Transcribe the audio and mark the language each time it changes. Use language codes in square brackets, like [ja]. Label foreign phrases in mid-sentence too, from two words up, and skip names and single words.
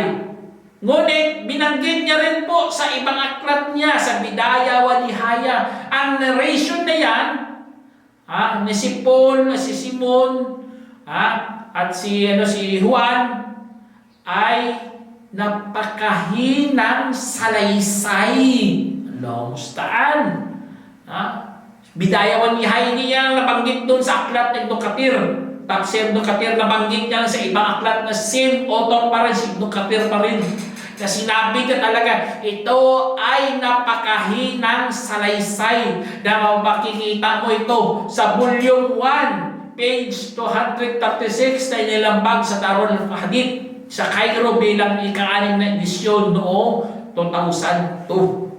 [tl] Ngunit binanggit niya rin po sa ibang aklat niya, sa Bidaya wa Nihaya. Ang narration na yan, ni si Paul, si Simon, at si Juan, ay napakahinang salaysay. [ar] الله المستعان. [tl] Bidaya wa Nihaya niya nabanggit doon sa aklat ng Ibn Kathir. Tafsir Ibn Kathir nabanggit niya sa ibang aklat na same author pa rin, si Ibn Kathir pa rin. Na sinabi ka talaga, ito ay napakahinang salaysay na makikita mo ito sa volume 1, page 236 na inilambag sa Darul Hadith sa Cairo bilang ika-6 na edisyon noong 2002.